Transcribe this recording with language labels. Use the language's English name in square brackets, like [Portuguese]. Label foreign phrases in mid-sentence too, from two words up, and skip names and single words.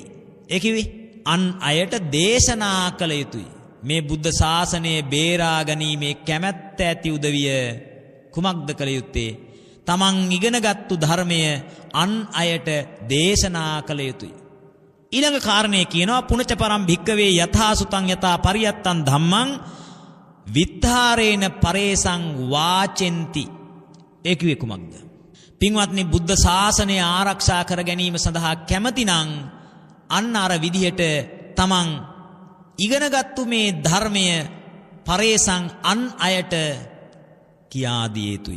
[Sinhala] ඒ කිව්වේ අන් අයට දේශනා කළ යුතුයි. මේ බුද්ධ ශාසනය බේරා ගැනීමේ කැමැත්ත ඇති උදවිය කුමක්ද කළ යුත්තේ? තමන් ඉගෙනගත්තු ධර්මය අන් අයට දේශනා කළ යුතුයි. ඊළඟ කාරණේ කියනවා [Pali] පුනච පරම් භික්කවේ යථා සුතං යථා පරියත්තං ධම්මං විත්තරේන පරේසං වාචෙන්ති. [Sinhala] ඒ කිව්වේ කුමක්ද? පින්වත්නි, බුද්ධ ශාසනය ආරක්ෂා කර ගැනීම සඳහා කැමතිනම් අන්න අර විදිහට තමන් ඉගෙනගත්තු මේ ධර්මය පරේසං අන් අයට කියා දිය යුතුයි.